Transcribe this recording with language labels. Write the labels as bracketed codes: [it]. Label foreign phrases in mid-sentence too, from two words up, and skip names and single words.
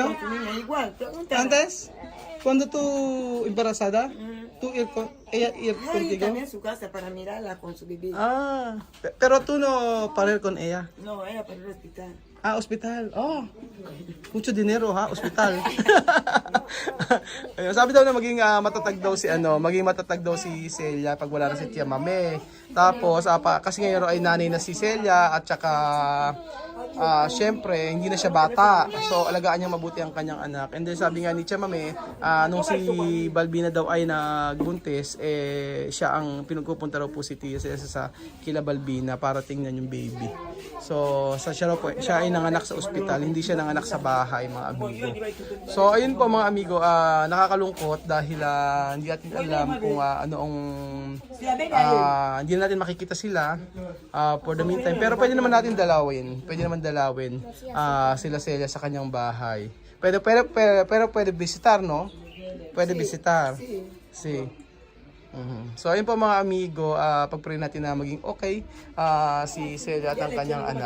[es] Con tu niña, igual. Pregúntale. Antes? Cuando tú embarazada, ella ir Yo ir contigo? también a su casa para mirarla con su bebé. Pero tú no parer con ella. No, ella para el hospital. Hospital. Mucho dinero ha, hospital. [tl] Ayun, sabi daw na maging matatag daw si Celia pag wala na si Tia Mame. Tapos kasi ngayon ay nanay na si Celia at saka syempre hindi na siya bata. So alagaan niya mabuti ang kanyang anak. [en] And then [tl] sabi nga ni Tia Mame, nung si Balbina daw ay nagbuntis, siya ang pinagpupunta raw po si Tia Celia sa kila Balbina para tingnan yung baby. So siya ay nanganak sa ospital, hindi siya nanganak sa bahay, mga amigo. So ayun po mga amigo, nakakalungkot dahil hindi natin alam kung hindi natin makikita sila [en] for the meantime. [tl] Pero pwede naman natin dalawin. Sila Celia sa kanyang bahay. Pero pwede visitar, no? Pwede visitar. Si. So ayun po mga amigo, pag-pray natin na maging okay si Celia at ang kanyang anak.